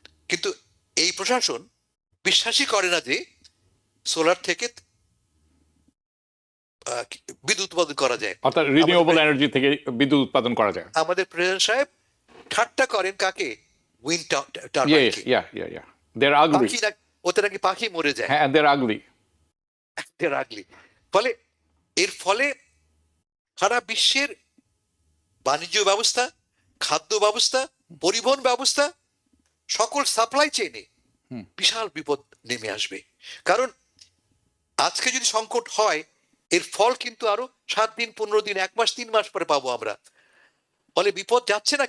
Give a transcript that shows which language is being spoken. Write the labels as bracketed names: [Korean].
[Bangla] কিন্তু এই প্রশাসন বিশ্বাসই করে না যে সোলার থেকে বিদ্যুৎ উৎপাদন করা যায়, অর্থাৎ রিনিউয়েবল এনার্জি থেকে বিদ্যুৎ উৎপাদন করা যায়। আমাদের প্রেসিডেন্ট সাহেব ঠাট্টা করেন কাকে? [English] Wind Yes, yeah. They're ugly. [Bangla] ওতে নাকি পাখি মরে যায়, [English] হ্যাঁ, they're ugly. [Bangla] ফলে এর ফলে সারা বিশ্বের বাণিজ্য ব্যবস্থা, খাদ্য ব্যবস্থা, পরিবহন ব্যবস্থা, সকল সাপ্লাই চেইনে বিশাল বিপদ নেমে আসবে। কারণ আজকে যদি সংকট হয়, এর ফল কিন্তু আরো 7 দিন, 15 দিন, 1 মাস, 3 মাস পরে পাবো আমরা। ফলে বিপদ যাচ্ছে না।